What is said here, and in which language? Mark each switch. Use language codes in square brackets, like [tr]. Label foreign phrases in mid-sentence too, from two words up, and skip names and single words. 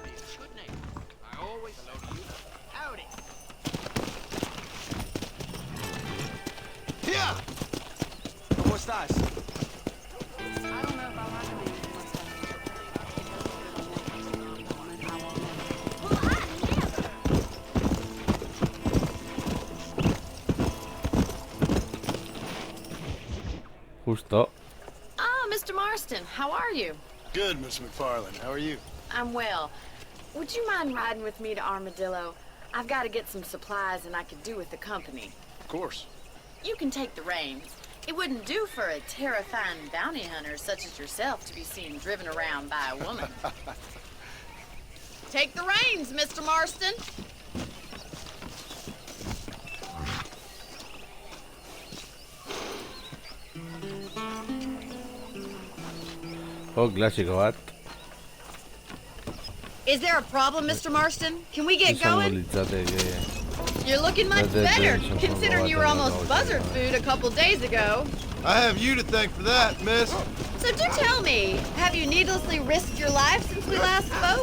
[en] Howdy. Yeah. [es] ¿Cómo estás? [en] I don't know if I like a man who wants to hang out. Well, I never. [es] Justo. [en] Ah, Mr. Marston, how are you? Good, Miss McFarland. How are you? I'm well. Would you mind riding with me to Armadillo? I've got to get some supplies and I could do with the company. Of course. You can take the reins. It wouldn't do for a terrifying bounty hunter such as yourself to be seen driven around by a woman. Take the reins, Mr. Marston. [eu] Oh, klasiko bat. [en] Is there a problem, Mr. Marston? Can we get [eu] Izango [en] going? [eu] litzateke. [en] You're looking much Red Dead better, Redemption considering you were [eu] bat [en] almost buzzard food a couple days ago. I have you to thank for that, miss. So do tell me, have you needlessly risked your life since we last spoke?